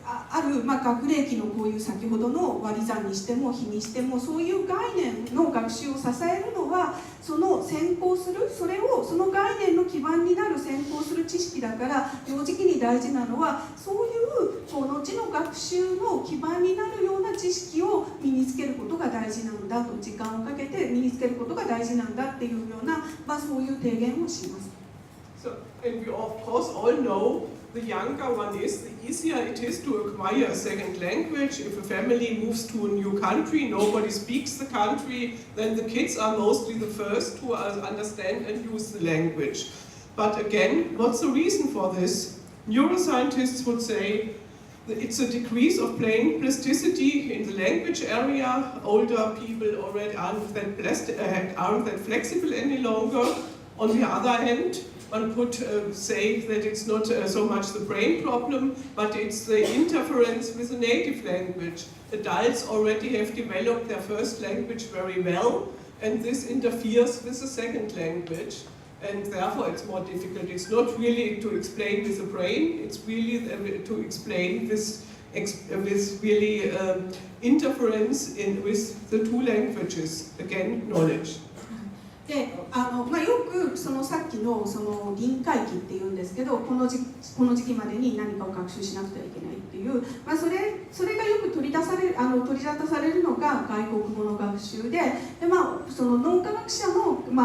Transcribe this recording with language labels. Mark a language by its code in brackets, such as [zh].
[ja] ある、学齢期のこういう先ほどの割り算にしても比にしてもそういう概念の学習を支えるのはその先行するその概念の基盤になる先行する知識だから幼児期に大事なのはそういう後の学習の基盤になるような知識を身につけることが大事なんだと時間をかけて身につけることが大事なんだっていうような、そういう提言をします。 [en] So, and we of course all know the younger one is, the easier it is to acquire a second language. If a family moves to a new country, nobody speaks the country, then the kids are mostly the first to understand and use the language. But again, what's the reason for this? Neuroscientists would say that it's a decrease of brain plasticity in the language area. Older people already aren't that flexible any longer. On the other hand, one could say that it's not so much the brain problem, but it's the interference with the native language. Adults already have developed their first language very well, and this interferes with the second language, and therefore it's more difficult. It's not really to explain with the brain, it's really to explain with really interference with the two languages, again, knowledge. [ja] でよくそのさっきのその臨界期っていうんですけどこの時期までに何かを学習しなくてはいけないっていう、それがよく取り沙汰されるのが外国語の学習で、その脳科学者の、